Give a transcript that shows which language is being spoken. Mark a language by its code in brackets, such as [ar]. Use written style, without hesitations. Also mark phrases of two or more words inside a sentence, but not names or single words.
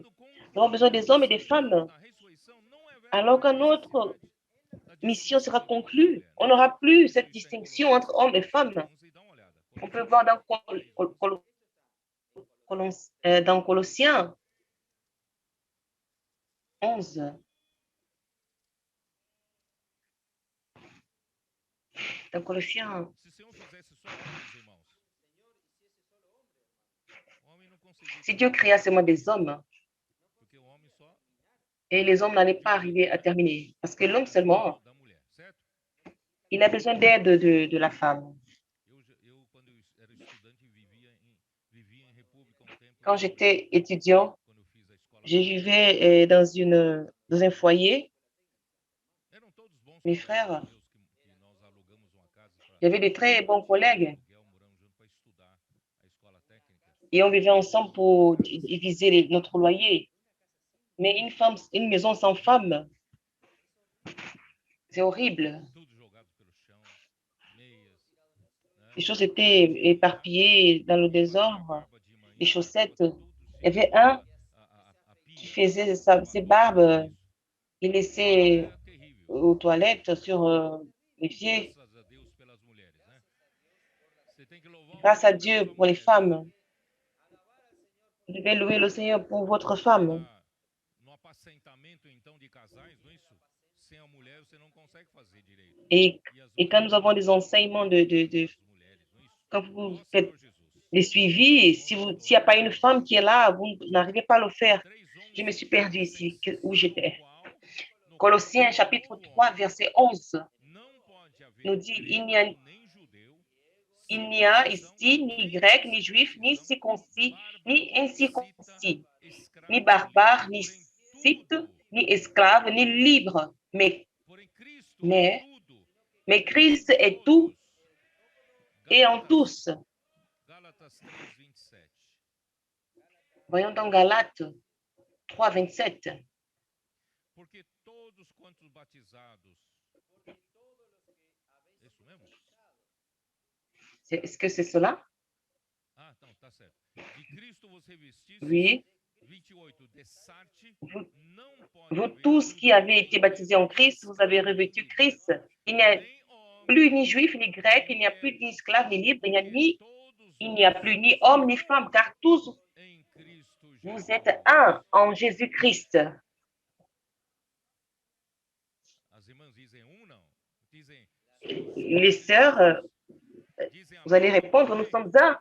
[fr] Nous avons besoin des hommes et des femmes. Alors que notre mission sera conclue, on n'aura plus cette distinction entre hommes et femmes. On peut voir dans Colossiens 11. Dans Colossiens, [pt] Se o Senhor fizesse só homens, irmãos, o homem não conseguia [fr] si Dieu [pt] terminar, [fr] créa seulement des hommes, [pt] porque o homem só [fr] et les hommes n'allaient pas arriver à terminer, parce que l'homme seulement, [pt] da mulher, certo? [fr] il a besoin d'aide de la femme. [pt] Quando eu era estudante, vivia em República um tempo [fr] Quand [pt] e [fr] j'étais étudiant, [pt] quando eu fiz a escola [fr] je [pt] técnica, [fr] vivais dans un foyer. [pt] eram todos bons [fr] Mes [pt] colegas [fr] frères, [pt] meus que nós alugamos uma casa para [fr] j'avais de très bons collègues [pt] aluguel, moramos junto para estudar a escola técnica. [fr] et on vivait ensemble pour diviser notre loyer. Mais une maison sans femme, c'est horrible. [pt] Tudo jogado pelo chão, meias, né? [fr] Les choses étaient éparpillées dans le désordre. [pt] Barba de [fr] Les [pt] manhã, [fr] chaussettes, [pt] estava tudo [fr] il y avait [pt] cheio, [fr] un [pt] a [fr] qui [pt] pia, [fr] faisait [pt] a [fr] ses [pt] lavadora, tudo [fr] barbes. [pt] isso. [fr] Il laissait [pt] Era terrível. [fr] aux toilettes sur les pieds. [pt] Graças a Deus pelas mulheres, né? Você tem que louvar o [fr] Grâce à [pt] Senhor pela [fr] Dieu [pt] sua [fr] pour les [pt] mulher, viu? [fr] femmes. Vous devez louer le Seigneur pour votre femme. [pt] No apacentamento, então, de casais, não é isso? Sem a mulher, você não consegue fazer direito. [fr] Et, [pt] E as [fr] et quand nous [pt] mulheres [fr] avons [pt] não [fr] des [pt] gostam [fr] enseignements [pt] das mulheres, não é isso? [fr] quand vous [pt] Ó [fr] faites [pt] Senhor Jesus. [fr] les suivis, s'il n'y a pas une femme qui est là, vous n'arrivez pas à le faire. Je me suis perdue ici, où j'étais. Colossiens chapitre 3, verset 11 nous dit, il n'y a ici ni grec, ni juif, ni circoncis, ni incirconcis, ni barbare, ni scythe, ni esclave, ni libre, mais Christ est tout et en tous. [pt] Gálatas 3:27. [fr] Voyons dans Galates 3, 27. [pt] Porque todos quantos batizados. É isso mesmo? [fr] Est-ce que c'est cela? [pt] Ah, então, tá certo. De Cristo vos revestistes. [fr] Oui. [pt] 28. Dessarte, não pode [fr] Vous [pt] haver [fr] tous qui avez été baptisés en Christ, vous avez revêtu Christ. Il n'y a plus ni juif ni grec, il n'y a plus ni esclave ni libre, il n'y a plus ni homme ni femme, car tous vous êtes un en Jésus-Christ. Les sœurs, vous allez répondre, nous sommes un.